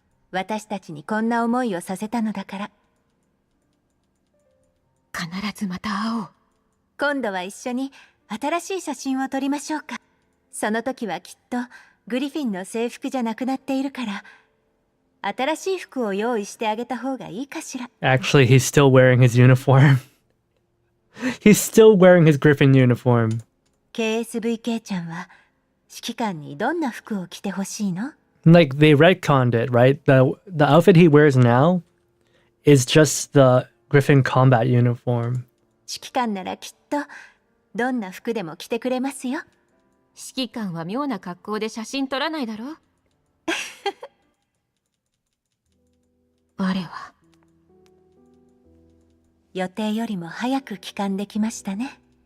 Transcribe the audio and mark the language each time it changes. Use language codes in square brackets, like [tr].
[ja] 私たちにこんな思いをさせたのだから。必ずまた会おう。今度は一緒に新しい写真を撮りましょうか。その時はきっとグリフィンの制服じゃなくなっているから、新しい服を用意してあげた方がいいかしら。 [en] Actually, he's still wearing his uniform. He's still wearing his Griffin uniform. [ja] KSVK ちゃんは指揮官にどんな服を着てほしいの？ [en] Like, they retconned it, right? The outfit he wears now is just the Griffin combat uniform. [ja] 指揮官ならきっとどんな服でも着てくれますよ。指揮官は妙な格好で写真撮らないだろう。我は予定よりも早く帰還できましたね。